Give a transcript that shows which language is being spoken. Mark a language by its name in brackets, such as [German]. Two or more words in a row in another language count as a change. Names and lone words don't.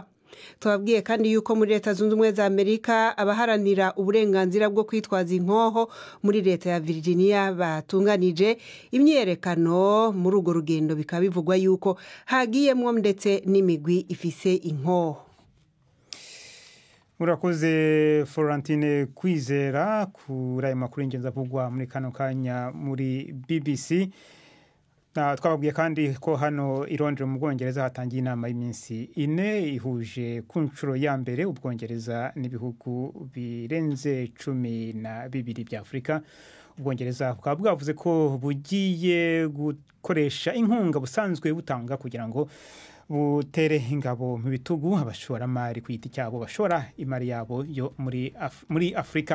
[Rundi] Twabwiye kandi yuko muri Leta Zunze Ubumwe za Amerika abaharanira uburenganzira bwo kwitwaza inkoho muri leta ya Virginia batunganije imyerekano muri urwo rugendo, bikaba bivugwa yuko hagiyemwo ndetse n'imigwi ifise inkoho. Urakoze Florentine Kwizera kuri ayo makuru y'ingenzi avugwa muri kano kanya muri BBC. [Kinyarwanda] Twababwiye kandi ko hano i Londres mu Bwongereza hatangiye inama y'iminsi 4 ihuje ku nshuro ya mbere Ubwongereza n'ibihugu birenze 12 bya Afrika. Ubwongereza bukaba bwavuze ko bugiye gukoresha inkunga busanzwe butanga kugira ngo butere ingabo mu bitugu abashoramari ku giti cyabo bashora imari yabo yo muri Afrika.